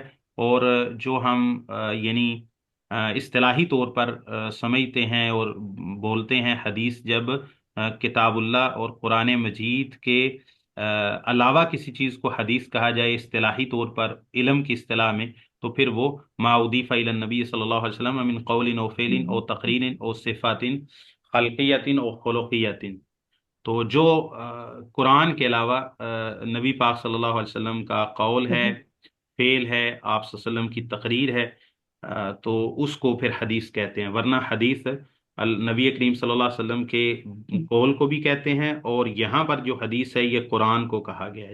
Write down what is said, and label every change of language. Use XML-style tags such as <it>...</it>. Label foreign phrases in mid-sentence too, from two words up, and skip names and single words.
<ur>اور جو ہم یعنی اصطلاحی طور پر سمجھتے ہیں اور بولتے ہیں حدیث، جب کتاب اللہ اور قرآن مجید کے علاوہ کسی چیز کو حدیث کہا جائے اصطلاحی طور پر علم کی اصطلاح میں، تو پھر وہ</ur> <ar>ما اضیف الی النبی صلی اللہ علیہ وسلم من قول او فعل او تقریر او صفات خلقیت او خلقیت.</ar> <ur>تو جو قرآن کے علاوہ نبی پاک</ur> <ar>صلی اللہ علیہ وسلم</ar> <ur>کا قول ہے، فعل ہے، آپ</ur> <ar>صلی اللہ علیہ وسلم</ar> <ur>کی تقریر ہے، تو اس کو پھر حدیث کہتے ہیں. ورنہ حدیث نبی کریم</ur> <ar>صلی اللہ علیہ وسلم</ar> <ur>کے قول کو بھی کہتے ہیں، اور یہاں پر جو حدیث ہے یہ قرآن کو کہا گیا ہے.</ur>